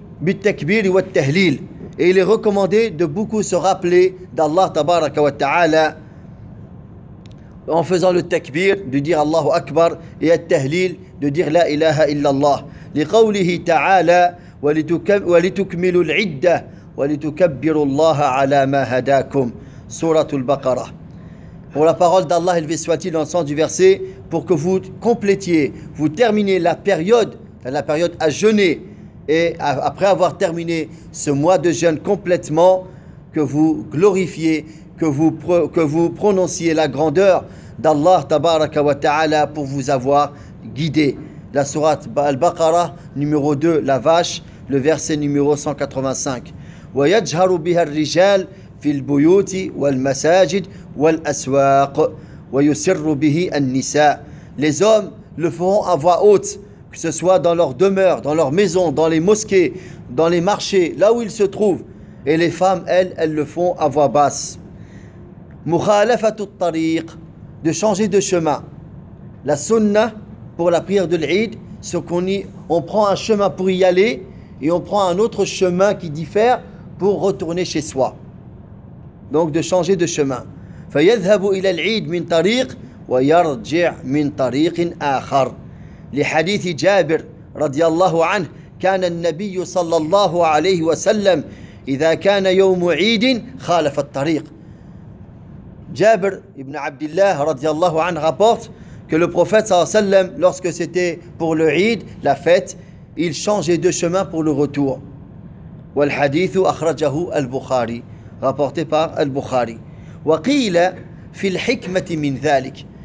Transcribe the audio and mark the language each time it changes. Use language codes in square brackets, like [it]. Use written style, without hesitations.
[fr] Et il est recommandé de beaucoup se rappeler d'Allah tabaraka wa ta'ala en faisant le takbir, de dire Allahu Akbar, et le tahlil, de dire La ilaha illallah. [ar] لقوله تعالى ولتكمل العدة ولتكبر الله على ما هداكم. [fr] Sourate Al-Baqarah. Pour la parole d'Allah, élevé soit-il dans le sens du verset, pour que vous complétiez, vous terminez la période à jeûner, et après avoir terminé ce mois de jeûne complètement, que vous glorifiez, que vous prononciez la grandeur d'Allah tabaraka wa ta'ala pour vous avoir guidé. La sourate Al-Baqarah, numéro 2, la vache, le verset numéro 185. [ar] وَيَجْهَرُ بِهَا الرِّجَالِ في البيوت والمساجد والأسواق ويسر به النساء. [fr] Les hommes le feront à voix haute, que ce soit dans leur demeure, dans leur maison, dans les mosquées, dans les marchés, là où ils se trouvent. Et les femmes, elles le font à voix basse. [ar] مخالفة الطريق. [fr] De changer de chemin. La sunna pour la prière de l'Eid, c'est qu'on prend un chemin pour y aller et on prend un autre chemin qui diffère pour retourner chez soi. Donc de changer de chemin. [ar] فَيَذْهَبُ إِلَى الْعِيدِ مِنْ طَرِيقٍ وَيَرْجِعْ مِنْ طَرِيقٍ آخَرٍ لِحَدِيثِ جَابِرٍ رضي الله عنه كان النبي صلى الله عليه وسلم إذا كان يوم عيد خالف الطريق. [fr] جابر ابن عبد الله رضي الله عنه rapporte que le prophète صلى الله عليه وسلم, lorsque c'était pour le عيد, la fête, il changeait de chemin pour le retour. [ar] والحديث أخرجه البخاري. [fr] Rapporté par Al-Bukhari. [ar] وَقِيلَ فِي الْحِكْمَةِ مِنْ ذَلِكَ.